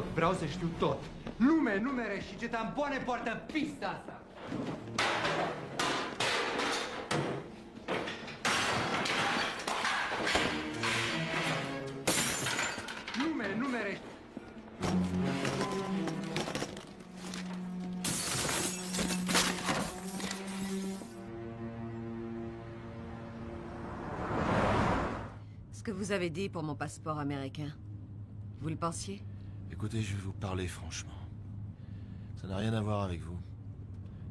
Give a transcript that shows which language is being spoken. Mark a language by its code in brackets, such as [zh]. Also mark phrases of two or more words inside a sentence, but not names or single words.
[ro] Vreau să știu tot. Nume, numere și ce tampoane poartă pista asta. Nume, numere... [fr] Ce que vous avez dit pour mon passeport américain, vous le pensiez? Écoutez, je vais vous parler franchement. Ça n'a rien à voir avec vous.